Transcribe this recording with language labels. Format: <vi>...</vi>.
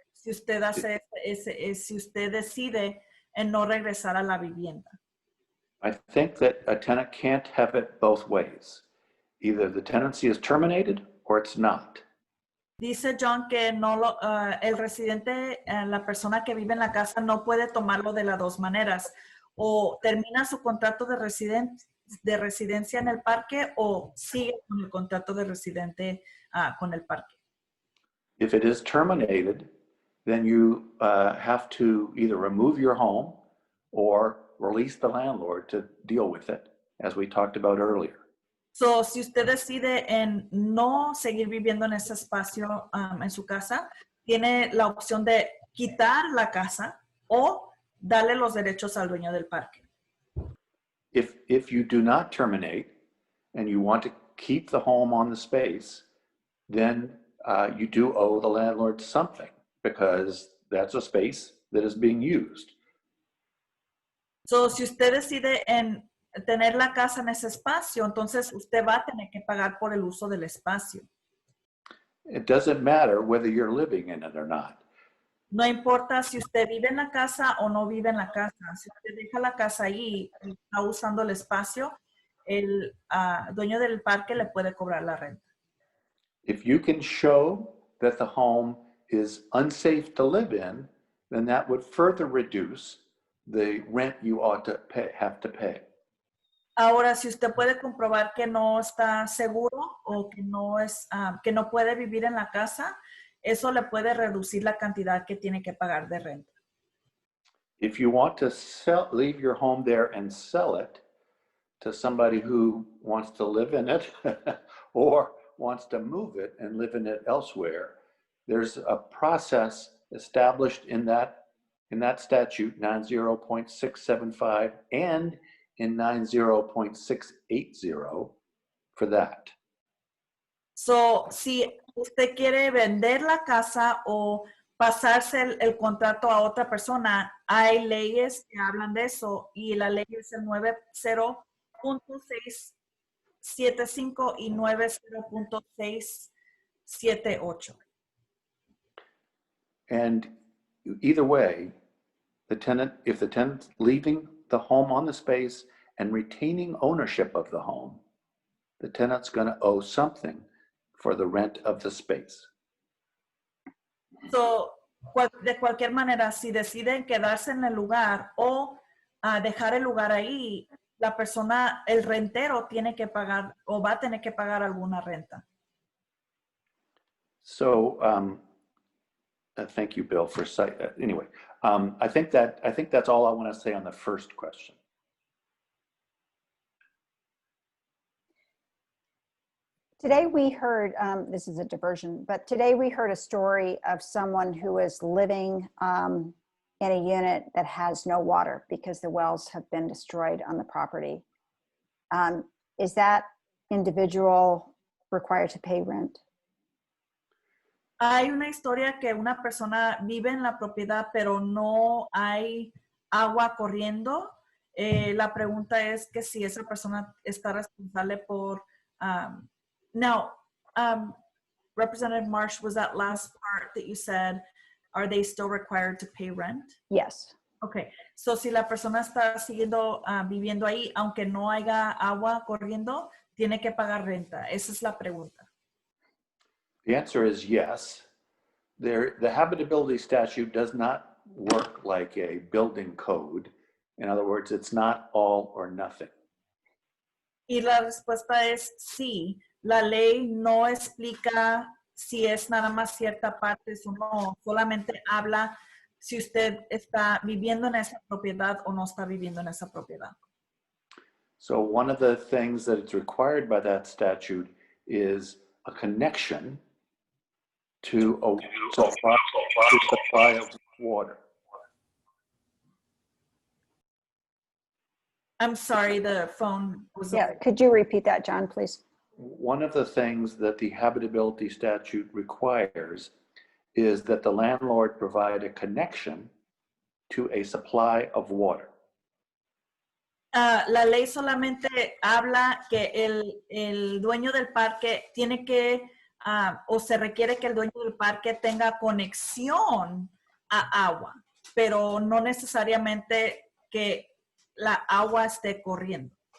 <es>Si usted hace si usted decide en no regresar a la vivienda.</es> <en>I think that a tenant can't have it both ways. Either the tenancy is terminated or it's not.</en> <es>Dice John que no el residente, la persona que vive en la casa, no puede tomarlo de las dos maneras. O termina su contrato de residencia en el parque o sigue con el contrato de residente con el parque.</es> <en>If it is terminated, then you have to either remove your home or release the landlord to deal with it, as we talked about earlier.</en> <es>So, si usted decide en no seguir viviendo en ese espacio en su casa, tiene la opción de quitar la casa o darle los derechos al dueño del parque.</es> <en>If you do not terminate and you want to keep the home on the space, then you do owe the landlord something because that's a space that is being used.</en> <es>So, si usted decide en tener la casa en ese espacio, entonces usted va a tener que pagar por el uso del espacio.</es> <en>It doesn't matter whether you're living in it or not.</en> <es>No importa si usted vive en la casa o no vive en la casa. Si usted deja la casa ahí y está usando el espacio, el dueño del parque le puede cobrar la renta.</es> <en>If you can show that the home is unsafe to live in, then that would further reduce the rent you ought to have to pay.</en> <es>Ahora, si usted puede comprobar que no está seguro o que no puede vivir en la casa, eso le puede reducir la cantidad que tiene que pagar de renta.</es> <en>If you want to leave your home there and sell it to somebody who wants to live in it or wants to move it and live in it elsewhere, there's a process established in that statute 90.675 and in 90.680 for that.</en> <es>So, si usted quiere vender la casa o pasarse el contrato a otra persona, hay leyes que hablan de eso y la ley es el 90.675 y 90.678.</es> <en>And either way, if the tenant's leaving the home on the space and retaining ownership of the home, the tenant's going to owe something for the rent of the space.</en> <es>So, de cualquier manera, si deciden quedarse en el lugar o dejar el lugar ahí, la persona, el rentero, tiene que pagar o va a tener que pagar alguna renta.</es> <en>So, thank you, Bill, for anyway. I think that's all I want to say on the first question. Today we heard, this is a diversion, but today we heard a story of someone who is living in a unit that has no water because the wells have been destroyed on the property. Is that individual required to pay rent?</en> <es>Hay una historia que una persona vive en la propiedad, pero no hay agua corriendo. La pregunta es que si esa persona está responsable por...</es> <en>Now, Representative Marsh, was that last part that you said, are they still required to pay rent? Yes.</en> <es>Okay, so si la persona está siguiendo viviendo ahí, aunque no haya agua corriendo, tiene que pagar renta? Esa es la pregunta.</es> <en>The answer is yes. The habitability statute does not work like a building code. In other words, it's not all or nothing.</en> <es>Y la respuesta es sí. La ley no explica si es nada más cierta parte o no. Solamente habla si usted está viviendo en esa propiedad o no está viviendo en esa propiedad.</es> <en>So one of the things that is required by that statute is a connection to a supply of water. I'm sorry, the phone was... Yeah, could you repeat that, John, please? One of the things that the habitability statute requires is that the landlord provide a connection to a supply of water.</en> <es>La ley solamente habla que el dueño del parque tiene que, o se requiere que el dueño del parque tenga conexión a agua, pero no necesariamente que la agua esté corriendo.</es>